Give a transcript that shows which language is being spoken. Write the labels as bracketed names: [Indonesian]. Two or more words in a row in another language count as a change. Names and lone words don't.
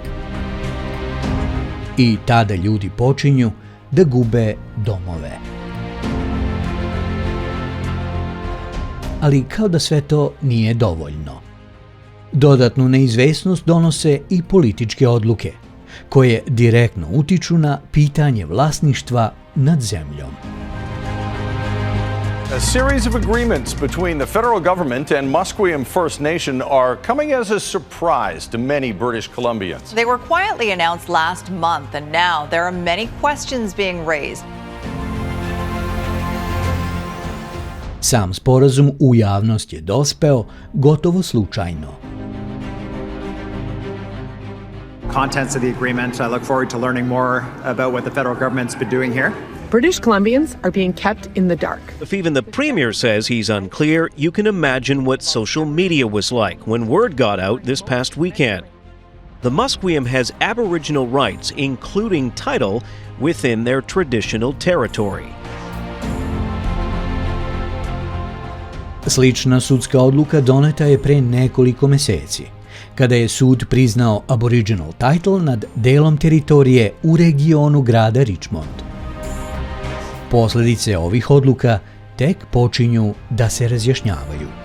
[Serbian] I tada ljudi počinju da gube domove. Ali kao da sve to nije dovoljno. Dodatnu neizvesnost donose i političke odluke, koje direktno utiču na pitanje vlasništva nad zemljom. [English] A series of agreements between the federal government and Musqueam First Nation are coming as a surprise to many British Columbians. They were quietly announced last month, and now there are many questions being raised. [Serbian] Sam sporazum u javnost je dospeo gotovo slučajno. [English] Contents of the agreement. I look forward to learning more about what the federal government's been doing here. British Columbians are being kept in the dark. If even the Premier says he's unclear, you can imagine what social media was like when word got out this past weekend. The Musqueam has Aboriginal rights, including title, within their traditional territory. [Serbian] Slična sudska odluka doneta je pre nekoliko meseci, kada je sud priznao [English] Aboriginal title [Serbian] nad delom teritorije u regionu grada Richmond. Posledice ovih odluka tek počinju da se razjašnjavaju.